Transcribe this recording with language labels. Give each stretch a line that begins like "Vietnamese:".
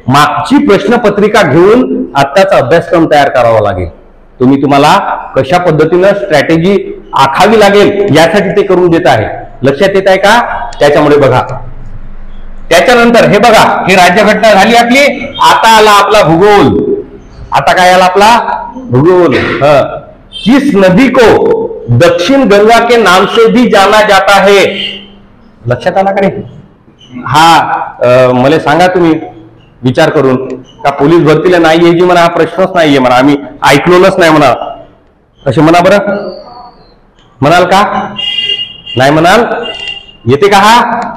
Marathi: मागची प्रश्नपत्रिका घेऊन आत्ताचा अभ्यासक्रम तयार करावा लागेल. तुम्हाला कशा पद्धतीनं स्ट्रॅटेजी आखावी लागेल यासाठी ते करून देत आहे. लक्षात येत आहे का? त्याच्यामुळे बघा, त्याच्यानंतर हे बघा, हे राज्यघटना झाली आपली. आता आला आपला भूगोल. आता काय आला आपला भूगोल?
Hindi: किस नदी को दक्षिण गंगा के नाम से भी जाना जाता है?
Marathi: लक्षात आला का नाही? हा मला सांगा तुम्ही विचार करून का पोलीस भरतीला नाही यायची म्हणा, हा प्रश्नच नाहीये म्हणा, आम्ही ऐकलोच नाही म्हणा, असे म्हणा बरं. म्हणाल का? नाही म्हणाल? येते का हा?